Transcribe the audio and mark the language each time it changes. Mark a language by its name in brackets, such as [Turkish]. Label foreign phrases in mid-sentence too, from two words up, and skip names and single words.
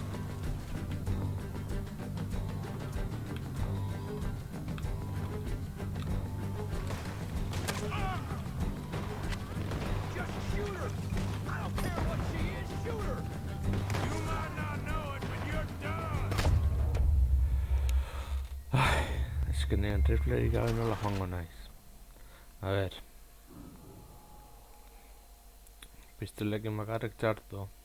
[English] Just shoot her. I don't care what she is. Shoot her. You might not know it, but you're done. [Basque] Eskenean triplerik gabe nola joango naiz. A ber. Pistolekin bakarrik txartu.